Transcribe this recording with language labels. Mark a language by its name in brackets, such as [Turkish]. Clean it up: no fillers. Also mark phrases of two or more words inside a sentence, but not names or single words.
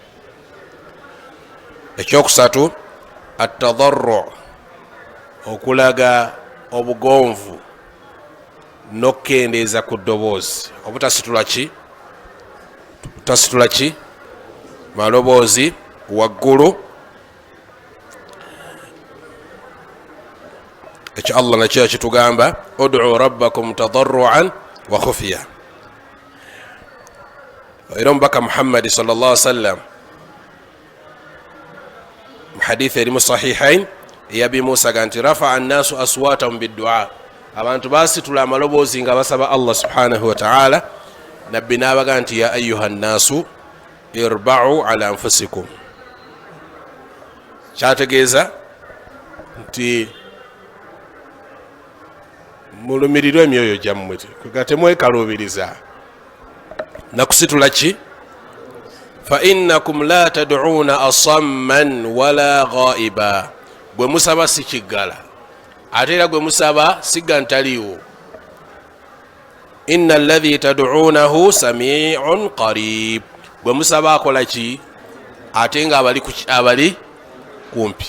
[Ganda] Ekyokusatu atadarru, okulaga obugonvu n'okkendeeza ku ddoboozi, obutasitula ki tasitula ki maloboozi waggulu. Ekyo Allah nakyo kitugamba [Arabic] ادعوا ربكم تضرعا وخفية. [Ganda] Era omubaka Muhammadi [Arabic] صلى الله عليه وسلم [Ganda] mu hadithi eri mu sahihain eyabi Musa ga nti [Arabic] رفع الناس أصواتهم بالدعاء, [Ganda] abantu basitula amaloboozi nga basaba Allah [Arabic] سبحانه وتعالى. [Ganda] Nabbi n'abaga nti [Arabic] يا أيها الناس اربعوا على أنفسكم, [Ganda] kyategeeza nti mulumirirwe emyoyo gyammwe, nga temwekaluubiriza nakusitula ki. [Arabic] فإنكم لا تدعون أصم ولا غائبا, [Ganda] gwe musaba si kiggala ate era gwe musaba sigga ntaliiwo. [Arabic] إن الذي تدعونه سميع قريب, [Ganda] gwe musaba akola ki ate nga abali kumpi.